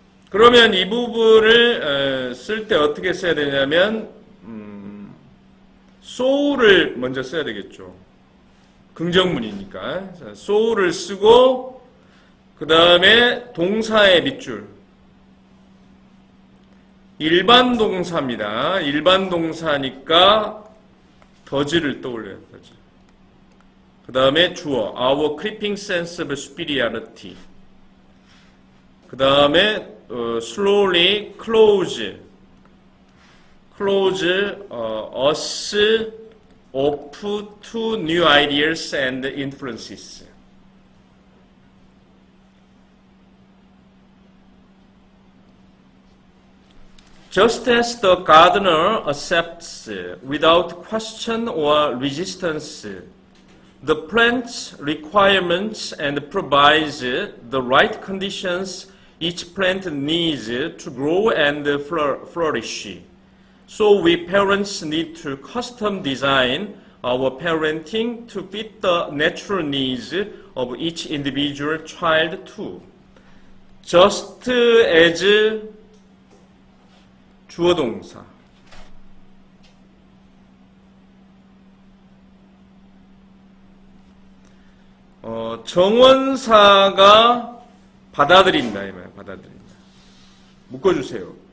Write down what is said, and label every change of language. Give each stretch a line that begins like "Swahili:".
Korean: 그러면 이 부분을 쓸 때 어떻게 써야 되냐면 so를 먼저 써야 되겠죠. 긍정문이니까. so를 쓰고 그 다음에 동사의 밑줄. 일반 동사입니다. 일반 동사니까 does를 떠올려요.
English: does.
Korean: 그 다음에 주어
English: our creeping sense of superiority.
Korean: 그 다음에
English: slowly close us off to new ideas and influences. Just as the gardener accepts without question or resistance the plant's requirements and provides the right conditions each plant needs to grow and flourish. So we parents need to custom design our parenting to fit the natural needs of each individual child too. Just as
Korean: 주어 동사. 정원사가 받아들인다 이 말. 받아들인다. 묶어주세요.